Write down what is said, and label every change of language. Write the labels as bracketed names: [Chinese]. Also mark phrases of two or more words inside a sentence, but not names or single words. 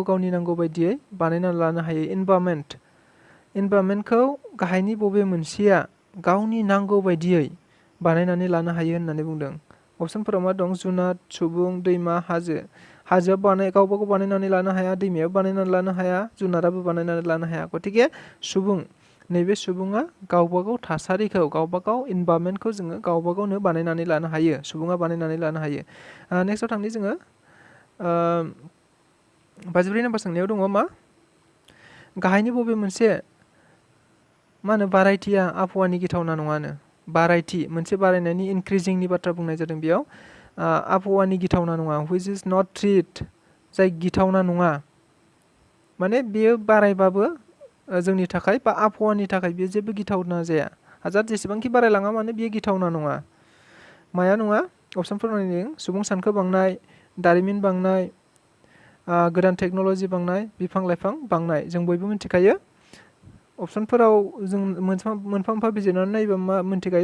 [Bodo] गावनि नांगौ बायदियै बानायना लानो हायो इनभारमेन्टखौ गाहायनि बबे मोनसेया गावनि नांगौ बायदियै बानायनानै लानो हायो होननानै बुंदों अपसनफोराव मा दं जुनाद सुबुं दैमा हाजोआ गावबा गाव बानायनानै लानो हाया दैमायाबो बानायनानै लानो हाया जुनाराबो बानायनानै लानो हाया गतिके सुबुं नैबे सुबुङा गावबा गाव थासारिखौ गावबा गाव इनभारमेन्टखौ जोङो गावबा गावनो बानायनानै लानो हायो सुबुङा बानायनानै लानो हायो नेक्स्टआव थांनि जोङो 54 नम्बर सोंनायाव दङ मा गाहायनि बबे मोनसे मा होनो बारायथिया आबहावानि गिथावना नङानो बारायथि मोनसे बारायनायनि इनक्रिजिंनि बाथ्रा बुंनाय जादों बेयाव आबहावानि गिथावना नङा [English] which is not threat [Bodo] जाय गिथावना नङा माने बेयो बारायबाबो जोंनि थाखाय बा आबहावानि थाखाय बेयो जेबो गिथावना जाया हाजार जेसेबांखि बारायलाङा मानो बेयो गिथावना नङा माया नङा अपसनफोर नायदों सुबुं सानखो बांनाय दारिमिन बांनाय गोदान टेक्न'लजि बांनाय बिफां लाइफां बांनाय जों बयबो मिथिखायो अपसनफोराव जों मोनफा मोनफा बिजिरनानै नायोबा मा मिथिखायो